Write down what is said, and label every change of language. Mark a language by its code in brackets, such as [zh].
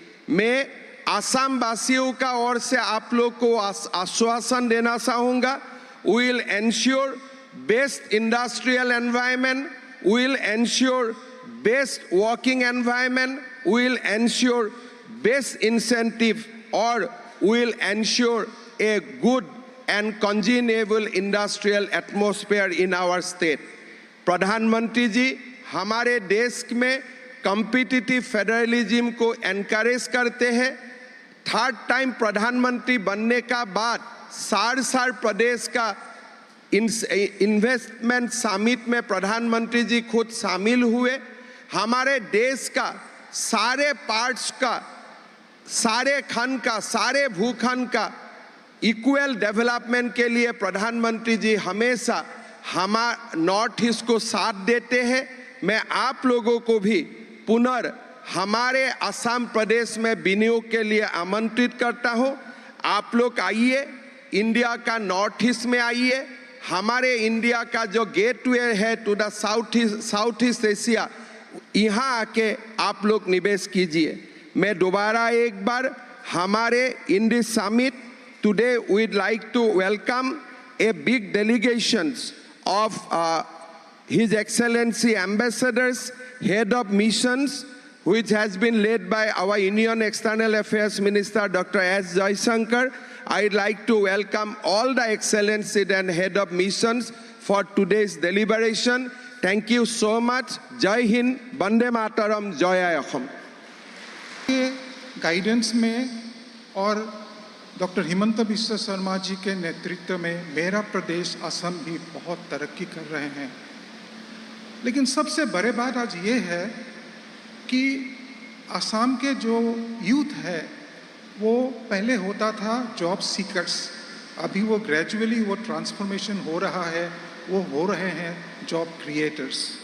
[hi] मैं असम वासियों का ओर से आप लोग को आश्वासन देना चाहूँगा, [en] we will ensure best industrial environment, we will ensure best working environment, we will ensure best incentive [hi] और [en] we will ensure a good and congenial industrial atmosphere in our state। [hi] प्रधानमंत्री जी हमारे देश में कॉम्पिटिटिव फेडरलिज्म को encourage करते हैं। 3rd time प्रधानमंत्री बनने का बाद सार प्रदेश का इन्वेस्टमेंट समिट में प्रधानमंत्री जी खुद शामिल हुए। हमारे देश का सारे पार्ट्स का, सारे खंड का, सारे भूखंड का इक्वल डेवलपमेंट के लिए प्रधानमंत्री जी हमेशा हमारे नॉर्थ ईस्ट को साथ देते हैं। मैं आप लोगों को भी हमारे असम प्रदेश में विनियोग के लिए आमंत्रित करता हूं। आप लोग आइए, इंडिया का नॉर्थ ईस्ट में आइए। हमारे इंडिया का जो गेटवे है to the south east Asia, यहाँ आके आप लोग निवेश कीजिए। मैं दोबारा एक बार हमारे [en] In this summit today we'd like to welcome a big delegations of His Excellency Ambassadors, Head of Missions, which has been led by our Union External Affairs Minister Dr. S. Jaishankar. I'd like to welcome all the Excellencies and Head of Missions for today's deliberation. Thank you so much. Jai Hind, Bande Mataram, Jai Ahom। [hi] Guidance में और doctor Himanta Biswa Sharma ji के नेतृत्व में मेरा प्रदेश असम भी बहुत तरक्की कर रहे हैं। लेकिन सबसे बड़े बात आज ये है कि असम के जो यूथ है वो पहले होता था जॉब सीकर्स, अभी वो ग्रेजुअली वो ट्रांसफॉर्मेशन हो रहा है, वो हो रहे हैं जॉब क्रिएटर्स।